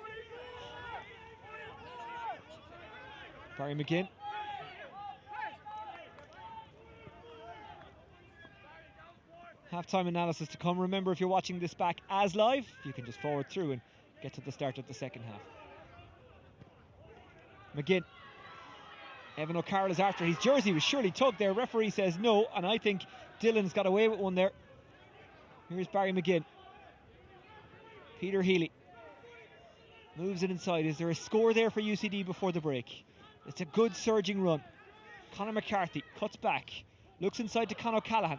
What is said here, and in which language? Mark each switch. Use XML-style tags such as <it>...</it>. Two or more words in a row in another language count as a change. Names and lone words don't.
<en>Barry McGinn. Half-time analysis to come. Remember, if you're watching this back as live, you can just forward through and get to the start of the second half. McGinn. Evan O'Carroll is after. His jersey was surely tugged there. Referee says no, and I think Dylan's got away with one there. Here's Barry McGinn. Peter Healy moves it inside. Is there a score there for UCD before the break? It's a good surging run. Conor McCarthy cuts back, looks inside to Conor O'Callaghan.</en>